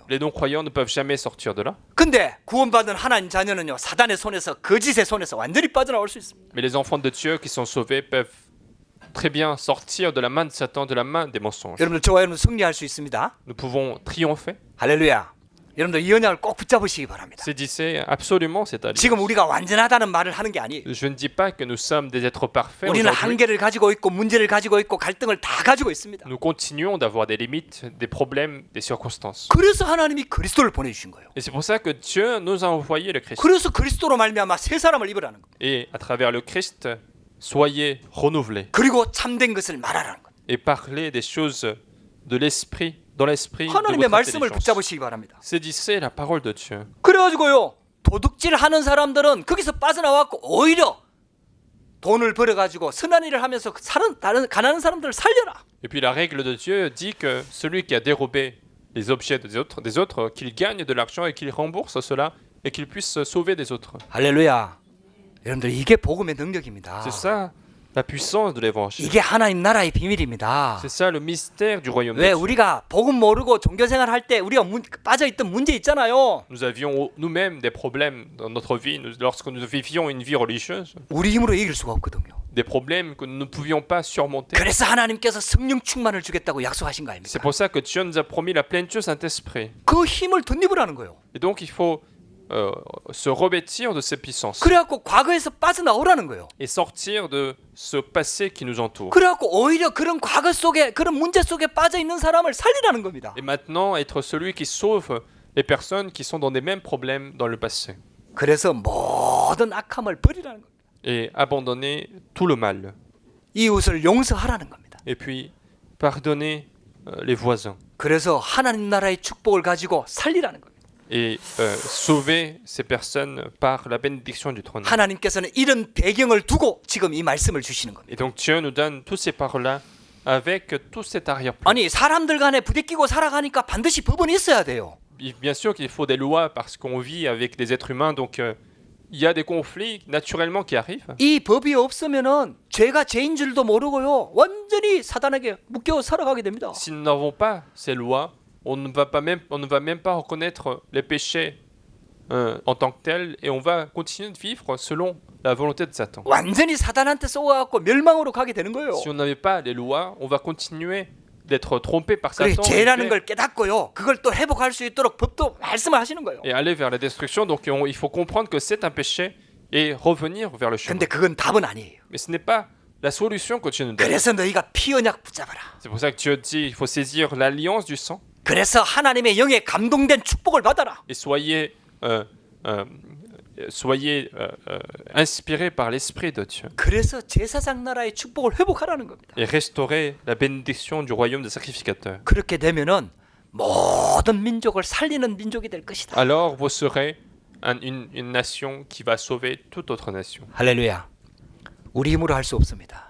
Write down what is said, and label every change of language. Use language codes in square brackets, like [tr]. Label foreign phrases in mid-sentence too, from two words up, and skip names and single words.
[fr] Les non-croyants ne peuvent jamais sortir de là. [ko] 근데 구원받은 하나님 자녀는요 사단의 손에서 거짓의 손에서 완전히 빠져나올 수 있습니다. [fr] Mais les enfants de Dieu qui sont sauvés peuvent très bien sortir de la main de Satan, de la main des mensonges. [ko] 여러분들 저와 여러분 승리할 수 있습니다. [fr] Nous pouvons triompher. [ko] 할렐루야. 여러분들 이 언약을 꼭 붙잡으시기 바랍니다. [fr] Saisissez absolument cette alliance. [ko] 지금 우리가 완전하다는 말을 하는 게 아니에요. [fr] Je ne dis pas que nous sommes des êtres parfaits [ko] 우리는 [fr] aujourd'hui. [ko] 한계를 가지고 있고 문제를 가지고 있고 갈등을 다 가지고 있습니다. [fr] Nous continuons d'avoir des limites, des problèmes, des circonstances. [ko] 그래서 하나님이 그리스도를 보내주신 거예요. [fr] Et c'est pour ça que Dieu nous a envoyé le Christ. [ko] 그래서 그리스도로 말미암아 새 사람을 입으라는 거예요. [fr] Et à travers le Christ, soyez renouvelés [ko] 그리고 참된 것을 말하라는 거예요. [fr] et parlez des choses de l'esprit, dans l'esprit de [ko] 하나님의 [fr] votre [ko] 말씀을 [fr] intelligence. [ko] 붙잡으시기 바랍니다. [fr] Saisissez la parole de Dieu. [ko] 그래가지고요 도둑질 하는 사람들은 거기서 빠져나왔고 오히려 돈을 벌어가지고 선한 일을 하면서 다른 가난한 사람들을 살려라. [fr] Et puis la règle de Dieu dit que celui qui a dérobé les objets des autres, qu'il gagne de l'argent et qu'il rembourse cela et qu'il puisse sauver des autres. [ko] 할렐루야. 여러분들 이게 복음의 능력입니다. [fr] C'est ça la puissance de l'évangile. [ko] 이게 하나님 나라의 비밀입니다. [fr] C'est ça le mystère du royaume de [ko] 왜 [fr] Dieu. [ko] 우리가 복음 모르고 종교생활 할 때 우리가 빠져있던 문제 있잖아요. [fr] Nous avions nous-mêmes des problèmes dans notre vie lorsque nous vivions une vie religieuse, [ko] 우리 힘으로 이길 수가 없거든요. [fr] des problèmes que nous ne pouvions pas surmonter. [ko] 그래서 하나님께서 성령 충만을 주겠다고 약속하신 거 [fr] C'est [ko] 아닙니까? [fr] pour ça que Dieu nous a promis la plénitude Saint-Esprit. [ko] 그 힘을 덧입으라는 거예요. [fr] Et donc il faut se revêtir de ces puissances [ko] 그래갖고 과거에서 빠져나오라는 거예요. [fr] et sortir de ce passé qui nous entoure. [ko] 그래갖고 오히려 그런 과거 속에 그런 문제 속에 빠져 있는 사람을 살리라는 겁니다. [fr] Et maintenant être celui qui sauve les personnes qui sont dans les mêmes problèmes dans le passé. [ko] 그래서 모든 악함을 버리라는 겁니다. [fr] Et abandonner tout le mal. [ko] 이웃을 용서하라는 겁니다. [fr] Et puis pardonner les voisins. [ko] 그래서 하나님 나라의 축복을 가지고 살리라는 겁니다. [fr] Et sauver ces personnes par la bénédiction du trône. [ko] 하나님께서는 이런 배경을 두고 지금 이 말씀을 주시는 겁니다. [fr] Et donc Dieu nous donne toutes ces paroles-là avec tout cet arrière-plan. [ko] 아니 사람들 간에 부대끼고 살아가니까 반드시 법은 있어야 돼요. [fr] Bien sûr qu'il faut des lois parce qu'on vit avec des êtres humains, donc il y a des conflits naturellement qui arrivent. [ko] 이 법이 없으면은 죄가 죄인 줄도 모르고요. 완전히 사단에게 묶여 살아가게 됩니다. [fr] Si nous n'avons pas ces lois, on ne va même pas reconnaître les péchés en tant que tels et on va continuer de vivre selon la volonté de Satan. [ko] 완전히 사단한테 쏘아갖고 멸망으로 가게 되는 거예요. [fr] Si on n'avait pas les lois, on va continuer d'être trompé par [ko] 그래 [fr] Satan [ko] 죄라는 걸 깨닫고요. 그걸 또 회복할 수 있도록 법도 말씀을 하시는 거예요. [fr] et aller vers la destruction. Donc il faut comprendre que c'est un péché et revenir vers le chemin. [ko] 근데 그건 답은 아니에요. [fr] Mais ce n'est pas la solution que Dieu nous donne. [ko] 그래서 너희가 피 언약 붙잡아라. [fr] C'est pour ça que Dieu dit il faut saisir l'alliance du sang [ko] 그래서 하나님의 영에 감동된 축복을 받아라. [fr] et soyez inspirés par l'Esprit de Dieu [ko] 그래서 제사장 나라의 축복을 회복하라는 겁니다. [fr] et restaurer la bénédiction du royaume des sacrificateurs. [ko] 그렇게 되면은 모든 민족을 살리는 민족이 될 것이다. [fr] Alors vous serez une nation qui va sauver toute autre nation. [ko] 할렐루야. 우리 힘으로 할 수 없습니다.